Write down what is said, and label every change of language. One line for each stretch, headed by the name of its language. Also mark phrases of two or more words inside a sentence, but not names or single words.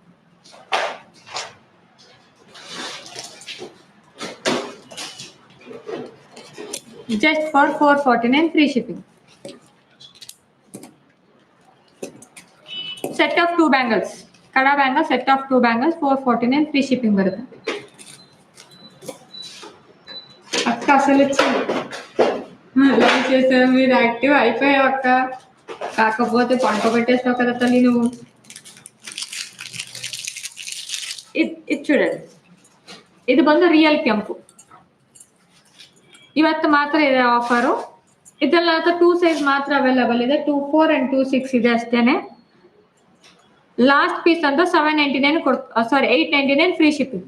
English: just for 449 free shipping. set of 2 bangles, ಕಡಾ bangle set of 2 bangles 449 free shipping బರುತ್ತೆ.
Telugu: అక్క అసలు లైక్ చేసావు, మీరు యాక్టివ్ అయిపోయావు అక్క. కాకపోతే పంట పెట్టేస్తావు కదా తల్లి నువ్వు. ఇది చూడండి,
Kannada: ಇದು ಬಂದು ರಿಯಲ್ ಕೆಂಪು. ಇವತ್ತು ಮಾತ್ರ ಇದೆ ಆಫರು. ಇದೆಲ್ಲ 2 ಸೈಜ್ ಮಾತ್ರ ಅವೈಲೇಬಲ್ ಇದೆ, 2-4 and 2-6 ಇದೆ ಅಷ್ಟೇನೆ.
English: last piece ಅಂತ 799 899 free shipping.